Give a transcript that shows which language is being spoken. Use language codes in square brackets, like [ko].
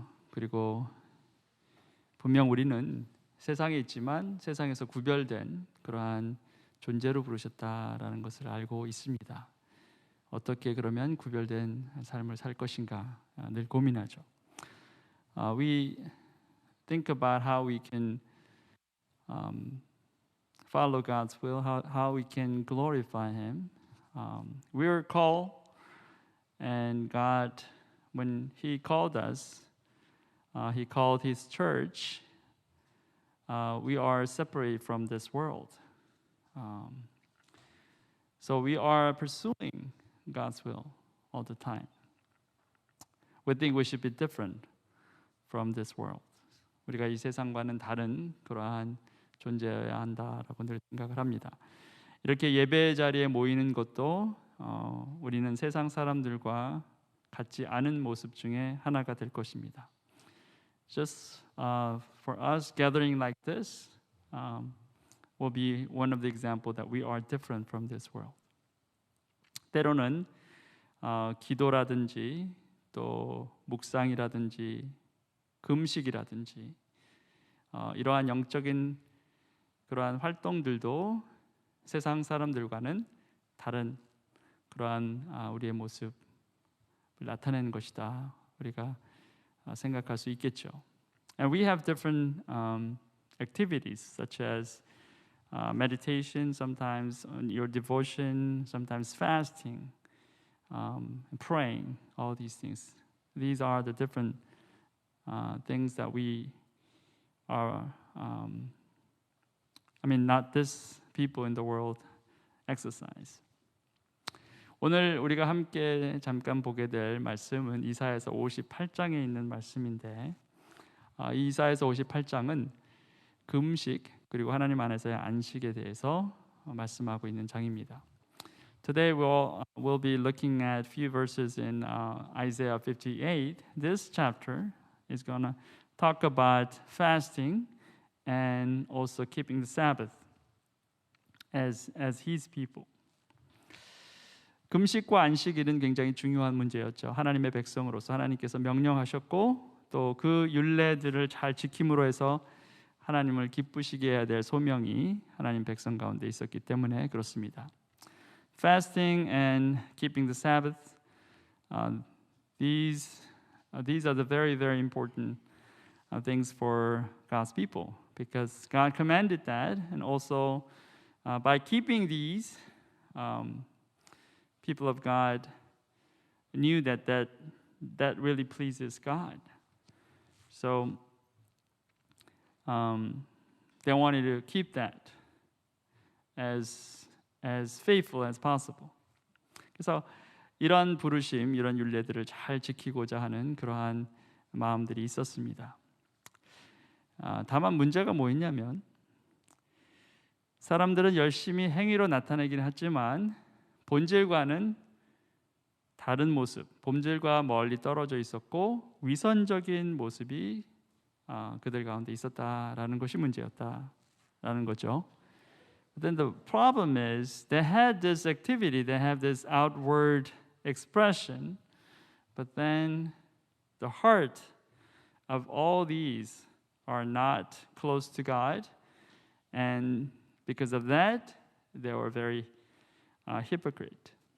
[ko] 그리고 분명 우리는 세상에 있지만 세상에서 구별된 그러한 존재로 부르셨다라는 것을 알고 있습니다. 어떻게 그러면 구별된 삶을 살 것인가 늘 고민하죠. [en] We think about how we can follow God's will, how we can glorify Him. We're called, and God, when He called us, He called His church. We are separate from this world. So we are pursuing God's will all the time. We think we should be different from this world. [ko] 우리가 이 세상과는 다른 그러한 존재여야 한다라고 늘 생각을 합니다. 이렇게 예배 자리에 모이는 것도 우리는 세상 사람들과 같지 않은 모습 중에 하나가 될 것입니다. [en] Just for us gathering like this will be one of the examples that we are different from this world. [ko] 때로는 기도라든지 또 묵상이라든지 금식이라든지 이러한 영적인 그러한 활동들도 세상 사람들과는 다른 그러한 우리의 모습을 나타내는 것이다. 우리가 생각할 수 있겠죠. [en] And we have different activities such as meditation, sometimes your devotion, sometimes fasting, praying, all these things. These are the different things that we are, not this people in the world exercise. [ko] 오늘 우리가 함께 잠깐 보게 될 말씀은 이사야서 58장에 있는 말씀인데 이 이사야서 58장은 금식 그리고 하나님 안에서의 안식에 대해서 말씀하고 있는 장입니다. [en] Today we'll be looking at a few verses in Isaiah 58. This chapter is going to talk about fasting and also keeping the Sabbath as His people. [ko] 금식과 안식일은 굉장히 중요한 문제였죠. 하나님의 백성으로서 하나님께서 명령하셨고 또 그 율례들을 잘 지킴으로 해서 하나님을 기쁘시게 해야 될 소명이 하나님 백성 가운데 있었기 때문에 그렇습니다. [en] Fasting and keeping the Sabbath, these are the very, very important things for God's people because God commanded that, and also by keeping these, people of God knew that really pleases God. So they wanted to keep that as faithful as possible. [ko] 그래서 이런 부르심, 이런 율례들을 잘 지키고자 하는 그러한 마음들이 있었습니다. 다만 문제가 뭐였냐면 사람들은 열심히 행위로 나타내긴 하지만 본질과는 다른 모습, 본질과 멀리 떨어져 있었고 위선적인 모습이 그들 가운데 있었다라는 것이 문제였다라는 거죠. [en] But then the problem is they had this activity, they have this outward expression, but then the heart of all these are not close to God, and because of that, they were very hypocrite.